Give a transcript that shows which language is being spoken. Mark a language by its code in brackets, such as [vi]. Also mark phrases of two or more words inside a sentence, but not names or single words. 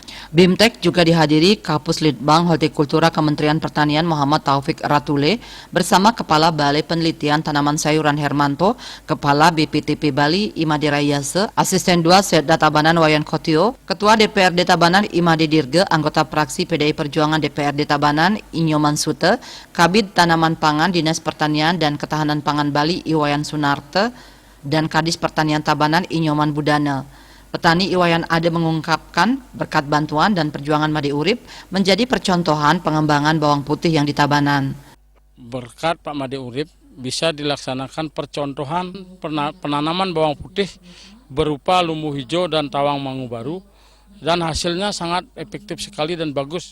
[id] BIMTEK juga dihadiri Kapus Litbang Hortikultura Kementerian Pertanian Muhammad Taufik Ratule bersama Kepala Balai Penelitian Tanaman Sayuran Hermanto, Kepala BPTP Bali Imade Rayase, Asisten 2 Setda Tabanan Wayan Kotio, Ketua DPRD Tabanan Imade Dirge, anggota fraksi PDI Perjuangan DPRD Tabanan Inyoman Sute, Kabid Tanaman Pangan Dinas Pertanian dan Ketahanan Pangan Bali Iwayan Sunarte, dan Kadis Pertanian Tabanan Inyoman Budana. Petani Iwayan Ade mengungkapkan berkat bantuan dan perjuangan Made Urip menjadi percontohan pengembangan bawang putih yang di Tabanan. Berkat Pak Made Urip bisa dilaksanakan percontohan penanaman bawang putih berupa lumbu hijau dan tawang mangu baru, dan hasilnya sangat efektif sekali dan bagus.